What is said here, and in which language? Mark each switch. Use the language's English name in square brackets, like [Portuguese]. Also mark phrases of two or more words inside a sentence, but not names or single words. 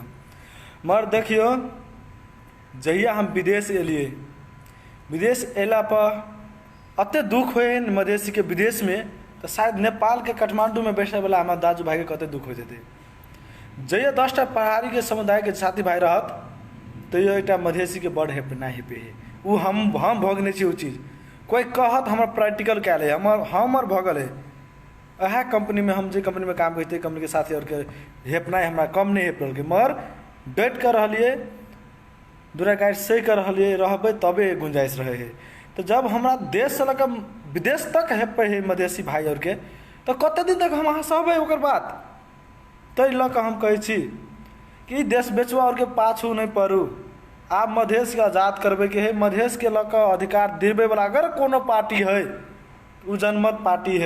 [Maithili] मगर देखियो, जहिया हम विदेश एलियै, विदेश अयला पर एते दुख होइ है मधेसी के विदेश में, तो शायद नेपाल के काठमांडू में बैठे वाला हमारा दाजू भाई के कते दुख होइत हेतै। जहिया 10टा पहाड़ी के समुदाय के साथी भाई रहत, तैयो एकटा मधेसी के बड़ हेपे ना हेपे है। उ हम भोगने छी उ चीज। कोई कहत हमर प्रैक्टिकल कयल है, हमर भगल है। अहा कंपनी में हम जे कंपनी में काम करते कंपनी के साथी और के हेपनाइ हमरा कम नहीं हेप रहल, मगर डट कर रहिए, दूरा गाइड सही कर रहिए, रहबे तबे गुंजाइश रहे है। तो जब हमरा देश से लग विदेश तक हेपे है मधेसी भाई और के, तो कते दिन तक हम अहाँ सहबे ओकर बात। तै लऽ कऽ हम कहै छी कि देश बेचवा और के पाछू नहीं पड़ू। आप मधेश के आज़ाद करबे के है। मधेश के लऽ कऽ अधिकार दिलबे वाला अगर कोनो पार्टी है, उ जनमत पार्टी है।